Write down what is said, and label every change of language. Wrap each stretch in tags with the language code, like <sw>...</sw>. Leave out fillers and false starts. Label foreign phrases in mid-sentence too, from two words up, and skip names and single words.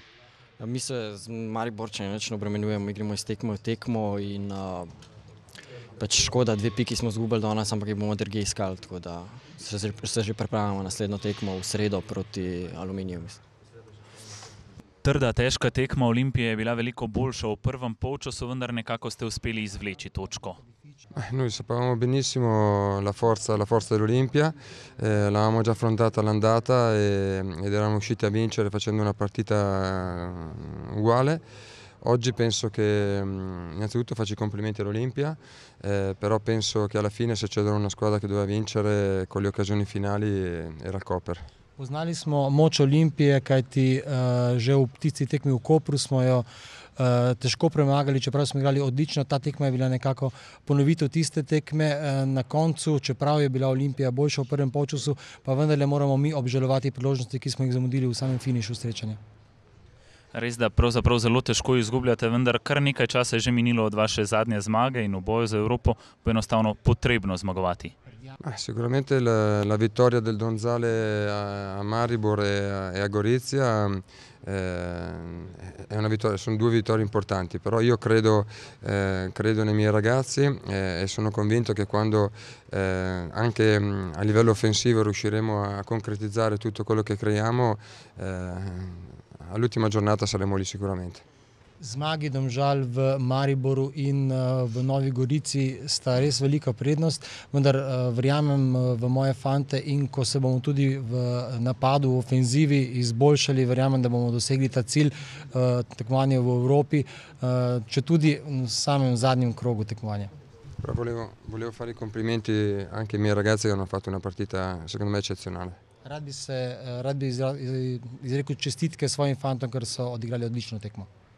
<sl>Mi se z Mariborčani nič ne obremenjujemo, igramo iz tekmo v tekmo in pač škoda, 2 piki smo izgubili danes, ampak jih bomo drugje iskali, tako da se že pripravljamo na naslednjo tekmo v sredo proti Aluminiju. Trda, težka tekma Olimpije je bila veliko boljša v prvem polčasu, vendar nekako ste uspeli izvleči točko.</sl> <it>Noi sapevamo benissimo la forza dell'Olimpia, l'avevamo già affrontata all'andata ed eravamo riusciti a vincere facendo una partita uguale. Oggi penso che innanzitutto faccio i complimenti all'Olimpia, però penso che alla fine se c'era una squadra che doveva vincere con le occasioni finali era il Koper.</it> <sl>Poznali smo moč Olimpije, kajti že v tisti tekmi v Kopru smo jo težko premagali, čeprav smo igrali odlično. Ta tekma je bila nekako ponovitev tiste tekme. Na koncu, čeprav je bila Olimpija boljša v prvem polčasu, pa vendarle moramo mi obžalovati priložnosti, ki smo jih zamudili v samem finišu srečanja. Res, da pravzaprav zelo težko izgubljate, vendar kar nekaj časa je že minilo od vaše zadnje zmage in v boju za Evropo bo enostavno potrebno zmagovati.</sl> <it>Sicuramente la vittoria del Donzale a Maribor e a Gorizia è una vittoria, sono 2 vittorie importanti, però io credo nei miei ragazzi e sono convinto che quando anche a livello offensivo riusciremo a concretizzare tutto quello che creiamo, all'ultima giornata saremo lì sicuramente.</it> <sl>Zmagi Domžal v Mariboru in v Novi Gorici sta res velika prednost, vendar verjamem v moje fante in ko se bomo tudi v napadu, v ofenzivi izboljšali, verjamem, da bomo dosegli ta cilj tekmovanja v Evropi, če tudi v samem zadnjem krogu tekmovanja.</sl> <it>Volevo fare i complimenti anche ai miei ragazzi che hanno fatto una partita secondo me eccezionale.</it> <sl>Rad bi izrekel čestitke svojim fantom, ker so odigrali odlično tekmo.</sl>